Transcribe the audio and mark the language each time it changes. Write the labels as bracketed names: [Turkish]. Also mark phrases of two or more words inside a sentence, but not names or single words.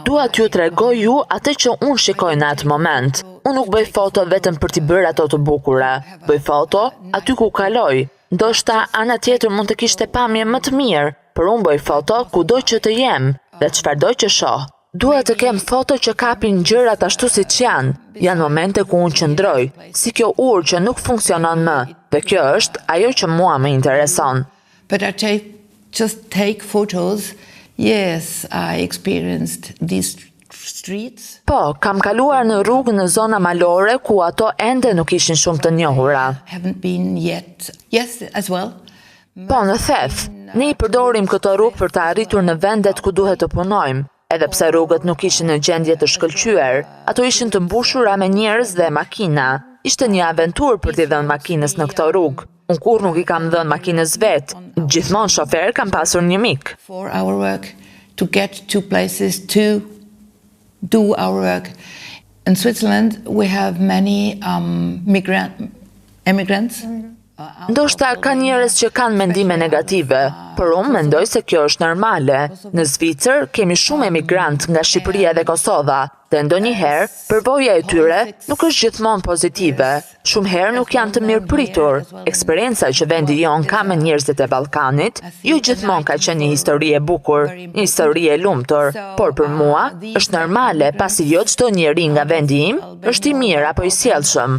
[Albanian] Dua t'ju tregoj ju atë që unë shikoj në atë moment. Unë nuk bëj foto vetëm për t'i bërë ato të bukura. Bëj foto aty ku kaloj. Ndoshta ana tjetër mund të kishte pamje më të mirë, por unë bëj foto kudo që të jem dhe çfarëdo që shoh. Dua të kem foto që kapin gjërat ashtu siç janë. Janë momente ku unë qëndroj, si kjo urë që nuk funksionon më. Dhe kjo është ajo që mua më intereson. [English] But I just take photos. Yes, I experienced these streets. [Albanian] Po, kam kaluar në rrugë në zona malore ku ato ende nuk ishin shumë të njohura. [English] Haven't been yet. Yes, as well. [Albanian] Po, në theth, ne I përdorim këto rrugë për të arritur në vendet ku duhet të punojmë. Edhe pse rrugët nuk ishin në gjendje të shkëlqyer, ato ishin të mbushura me njerëz dhe makina. Ishte një aventurë për t'i dhënë makinës në këto rrugë. Unë kur nuk I kam dhënë makinës vetë, gjithmonë shofer kam pasur një mik. [English] For our work, to get to places to do our work. In Switzerland, we have many immigrants. [Albanian] Ndoshta ka njerëz që kanë mendime negative, por unë mendoj se kjo është normale. Në Zvicër kemi shumë emigrant nga Shqipëria dhe Kosova, dhe ndonjëherë përvoja e tyre nuk është gjithmonë pozitive. Shumë herë nuk janë të mirëpritur. Eksperienca që vendi jon ka me njerëzit e Ballkanit, jo gjithmonë ka qenë një histori e bukur, një histori e lumtur, por për mua është normale pasi jo çdo njeri nga vendi im është I mirë apo I sjellshëm.